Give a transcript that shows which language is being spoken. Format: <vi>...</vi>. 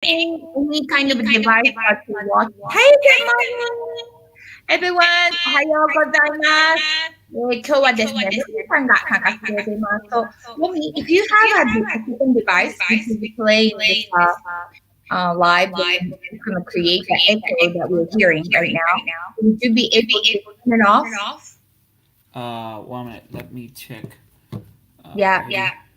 <en>any kind of device that you watch. Hey, good morning, everyone.</en> <ja>おはようございます。今日はですね、ロミさんが参加してくれています。</ja> <en>So, Rommie, if you have a different device, which is playing this live, then it's going to create the echo that we're hearing right now. Would you be able to turn it off? 1 minute, let me check. Yeah.</en>